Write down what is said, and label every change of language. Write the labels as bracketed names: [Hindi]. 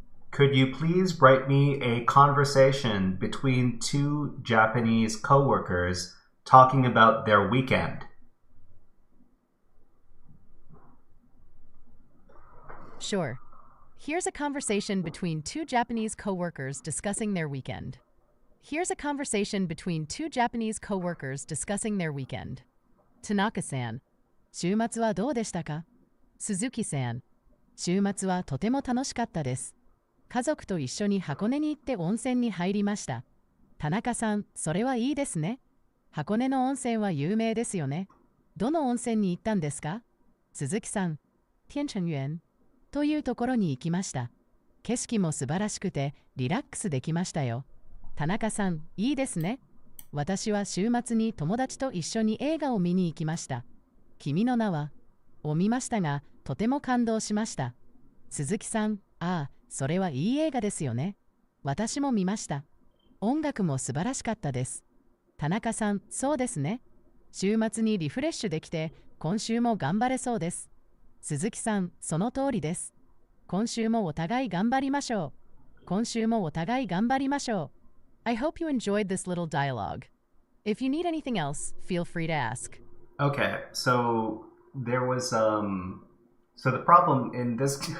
[English] Could you please write me a conversation between 2 Japanese coworkers talking about their weekend? Sure. Here's a conversation between 2 Japanese coworkers discussing their weekend. Here's a conversation between 2 Japanese coworkers discussing their weekend. [Japanese] Tanaka-san, 週末はどうでしたか?Suzuki-san, 週末はとても楽しかったです。家族と一緒に箱根に行って温泉に入りました。Tanaka-san、それはいいですね。箱根の温泉は有名ですよね。どの温泉に行ったんですか? Suzuki-san、天成園というところに行きました。景色も素晴らしくてリラックスできましたよ。Tanaka-san、いいですね。私は週末に友達と一緒に映画を見に行きました。君の名はを見ましたが、とても感動しました。 Suzuki-san、ああ、それはいい映画ですよね。私も見ました。音楽も素晴らしかったです。Tanaka-san、そうですね。週末にリフレッシュできて、今週も頑張れそうです。 Suzuki-san、その通りです。今週もお互い頑張りましょう。今週もお互い頑張りましょう。 [English] I hope you enjoyed this little dialogue. If you need anything else, feel free to ask. Okay, so there was so the problem in this